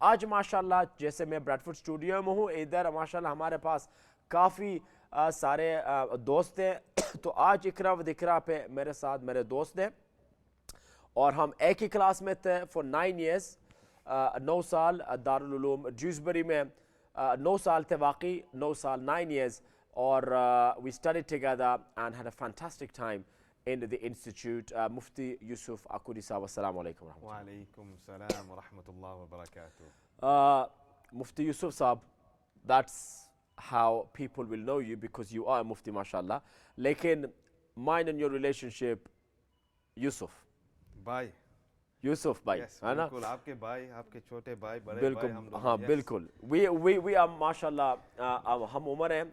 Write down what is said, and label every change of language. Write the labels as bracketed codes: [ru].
[ur] آج ماشاءاللہ جیسے میں بریڈ فورڈ اسٹوڈیو میں ہوں، ادھر ماشاءاللہ ہمارے پاس کافی سارے دوست ہیں. تو آج اقرا و ذکر پہ میرے ساتھ میرے دوست ہیں، اور ہم ایک ہی کلاس میں تھے فور [en] 9 years. [ur] 9 سال دارالعلوم ڈیوزبری میں 9 سال تھے واقعی، 9 سال [en] 9 years. اور we studied together and had a fantastic time in the institute. [ur] مفتی یوسف اکوری صاحب، السلام علیکم ورحمۃ اللہ. وعلیکم السلام ورحمۃ اللہ وبرکاتہ. [en] مفتی یوسف صاحب، that's how people will know you because you are a mufti mashallah. لیکن mine and your relationship Yusuf [ur] بھائی، یوسف بھائی ہے نا؟ بالکل آپ کے بھائی، آپ کے چھوٹے بھائی، بڑے بالکل بھائی، ہم لوگ. ہاں بالکل. [en] we are [ur] ماشاءاللہ ہم عمر ہیں.